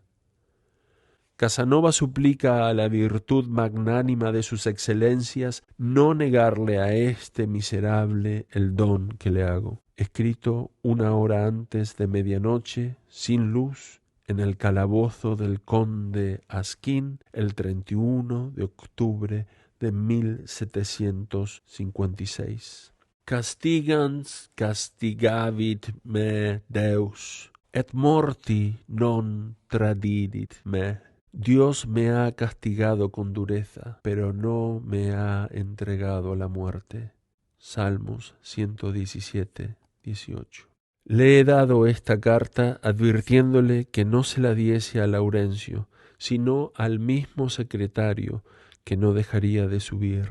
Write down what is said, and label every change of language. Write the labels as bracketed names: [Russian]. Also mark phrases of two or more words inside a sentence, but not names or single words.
[Spanish] Casanova suplica a la virtud magnánima de sus excelencias no negarle a este miserable el don que le hago. Escrito 1 hora antes de medianoche, sin luz, en el calabozo del conde Asquín, el 31 de octubre de 1756. [Latin] Castigans castigavit me Deus, et morti non tradidit me. [Spanish] Dios me ha castigado con dureza, pero no me ha entregado a la muerte. Salmos 117, 18. Le he dado esta carta advirtiéndole que no se la diese a Laurencio, sino al mismo secretario, que no dejaría de subir.